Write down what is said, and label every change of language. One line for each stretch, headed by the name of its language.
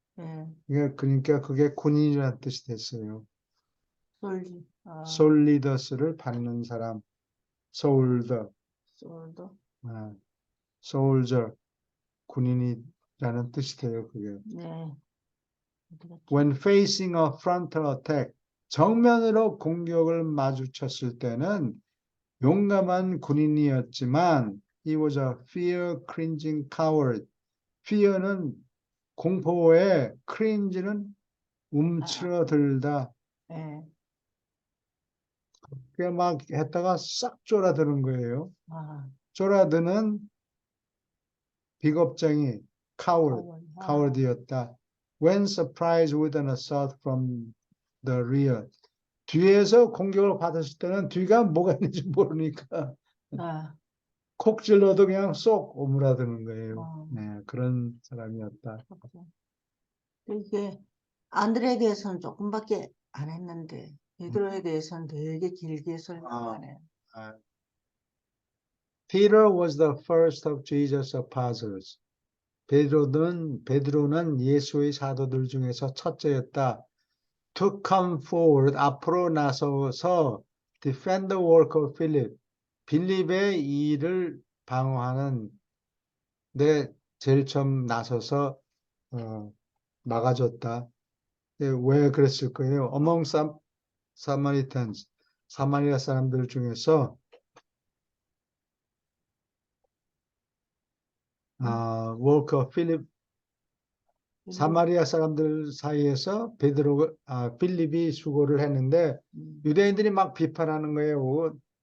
Korean: 예. 그러니까 그게 군인이라는 뜻이 됐어요. 솔리. 솔리더스를 받는 사람. 소울더. 솔도. 소울저. 군인이라는 뜻이 돼요, 그게. 네.
English: When facing a frontal attack,
Korean: 정면으로 공격을 마주쳤을 때는 용감한 군인이었지만
English: he was a fear-cringing coward.
Korean: fear는 공포에 cringe는 움츠러들다. 네. 그게 막 했다가 싹 쫄아드는 거예요. 아, 쫄아드는 비겁쟁이 coward이었다.
English: When surprised with an assault from the rear.
Korean: 뒤에서 공격을 받았을 때는 뒤가 뭐가 있는지 모르니까 콕 찔러도 그냥 쏙 오므라드는 거예요. 네, 그런 사람이었다. 이게 안드레에 대해서는 조금밖에 안 했는데 베드로에 대해서는 되게 길게 설명하네요.
English: Peter was the first of Jesus' apostles.
Korean: 베드로는 예수의 사도들 중에서 첫째였다.
English: To come forward,
Korean: 앞으로 나서서
English: defend the work of Philip.
Korean: 빌립의 일을 방어하는 데 제일 처음 나서서 막아줬다. 왜 그랬을 거예요?
English: Among some Samaritans,
Korean: 사마리아 사람들 중에서
English: work of Philip,
Korean: 사마리아 사람들 사이에서 빌립이 수고를 했는데 유대인들이 막 비판하는 거예요.